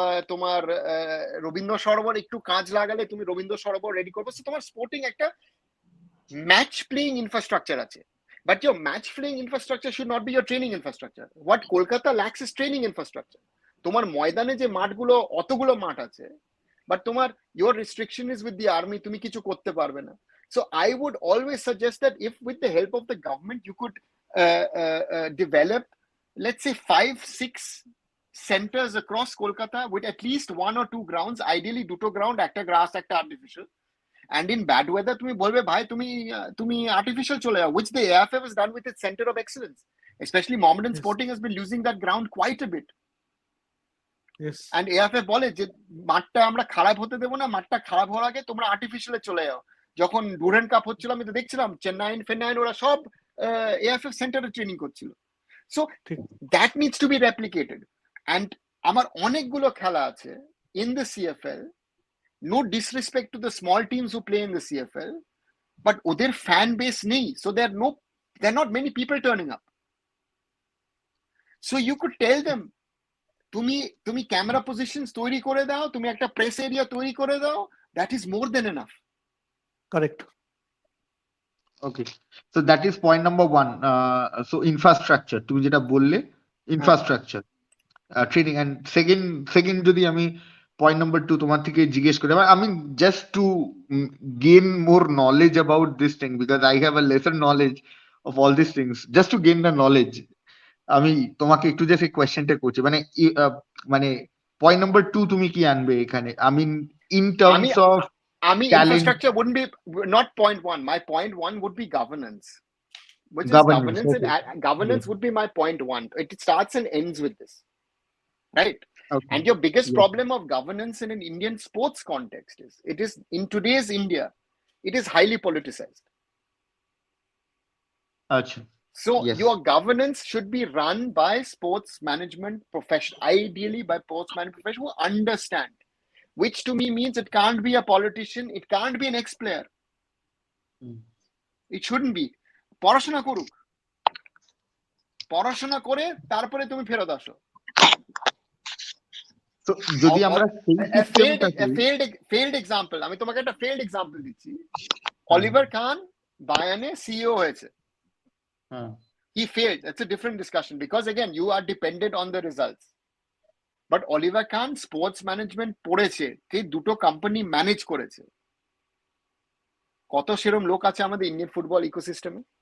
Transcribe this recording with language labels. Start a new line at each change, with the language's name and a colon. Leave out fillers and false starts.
Bangla: তোমার রবীন্দ্র সরোবর একটু কাজ লাগালে তুমি রবীন্দ্র সরোবর রেডি করবে, তোমার স্পোর্টিং একটা ম্যাচ প্লেইং ইনফ্রাস্ট্রাকচার আছে,
English: But your match playing infrastructure should not be your training infrastructure. What Kolkata lacks is training infrastructure.
Bangla: তোমার ময়দানে যে মাঠগুলো, অতগুলো মাঠ আছে,
English: but your restriction is with the army,
Bangla: তুমি কিছু করতে পারবে না.
English: So I would always suggest that if with the help of the government you could develop, let's say 5-6 centers across Kolkata with at least 1 or 2 grounds, ideally
Bangla: দুটো ground, একটা grass, একটা artificial.
English: And in bad weather
Bangla: তুমি বলবে ভাই তুমি artificial চলে যাও,
English: which the AFF has done with its center of excellence. Especially Mohammedan Yes. Sporting has been using that ground quite a bit. Yes.
Bangla: And AFF বলে যে মাঠটা আমরা খারাপ হতে দেবো না, মাঠটা খারাপ হওয়ার আগে তোমরা আর্টিফিশিয়ালে চলে যাও. যখন ডুরেন্ট কাপ হচ্ছিল আমি তো দেখছিলাম চেন্নাইন ওরা সব AFF সেন্টারে ট্রেনিং করছিল.
English: so
Bangla: ঠিক।
English: That needs to be replicated.
Bangla: And আমার অনেকগুলো খেলা আছে
English: in the CFL, no disrespect to the small teams who play in the CFL, but
Bangla: ওদের fan base নেই,
English: so there are not many people turning up. So you could tell them,
Bangla: তুমি camera positions তৈরি করে দাও,
English: তুমি একটা press area তৈরি করে দাও, that is more than enough. Correct. Okay, so that is point number 1. So infrastructure,
Bangla: তুমি যেটা বললে
English: infrastructure, training, and second যদি আমি point number 2 তোমার থেকে জিজ্ঞেস করি, I mean just to gain more knowledge about this thing, because I have a lesser knowledge of all these things, just to gain the knowledge.
Bangla: আমি তোমাকে একটু just এই কোয়েশ্চেনটা করছি, মানে পয়েন্ট নাম্বার 2 তুমি কি আনবে এখানে?
English: I mean in terms of infrastructure wouldn't be not point 1. My point 1 would be governance, which is governance, okay. and governance would be my point 1. It starts and ends with this, right? Okay. And your biggest Yes. problem of governance in an Indian sports context is it is in today's India, it is highly politicized.
Bangla: আচ্ছা,
English: So Yes. your governance should be run by sports management professional, ideally by sports management professional who understand, which to me means it can't be a politician, it can't be an ex-player. It shouldn't be.
Bangla: পড়াশোনা করুক, পড়াশোনা করে তারপরে তুমি ফেরত আসো. তো যদি আমরা সেই
English: A
Bangla: সিস্টেমটাকে failed example, আমি তোমাকে একটা failed example দিচ্ছি. অলিভার খান বায়ানে CEO হয়েছে.
English: He failed. That's a different discussion, because again you are dependent on the results.
Bangla: But Oliver Kahn sports management পড়েছে, কে দুটো কোম্পানি ম্যানেজ করেছে. কত সেরকম লোক আছে আমাদের ইন্ডিয়ান ফুটবল ইকোসিস্টেমে?